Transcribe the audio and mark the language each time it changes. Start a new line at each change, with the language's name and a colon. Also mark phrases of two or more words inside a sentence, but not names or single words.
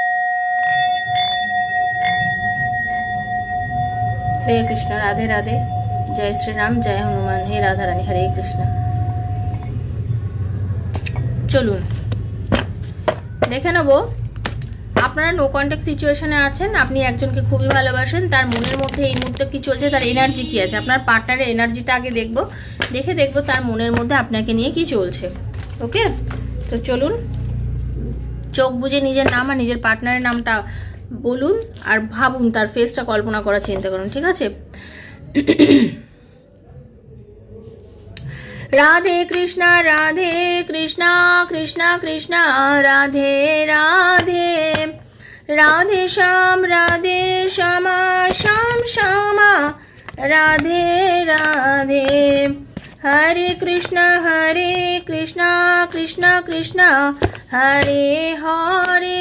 Bangla: হরে কৃষ্ণ, রাধে রাধে
Hindi: जय श्री राम, जय हनुमान, हे राधा रानी, हरे कृष्ण।
Bangla: চলুন দেখে নেব আপনারা
English: no contact situation-e
Bangla: আছেন, আপনি একজনকে খুবই ভালোবাসেন, তার মনের মধ্যে এই মুহূর্তে কি চলছে, তার এনার্জি কি আছে। আপনার
English: partner-er energy-ta
Bangla: আগে দেখব তার মনের মধ্যে আপনাকে নিয়ে কি চলছে। ওকে, তো চলুন চোখ বুজে নিজের নাম আর নিজের পার্টনারের নামটা বলুন আর ভাবুন, তার ফেসটা কল্পনা করার চিন্তা করুন, ঠিক আছে।
Hindi: राधे कृष्णा कृष्णा कृष्णा राधे राधे, राधे श्याम श्यामा श्यामा, राधे राधे। हरे कृष्णा कृष्णा कृष्णा हरे हरे,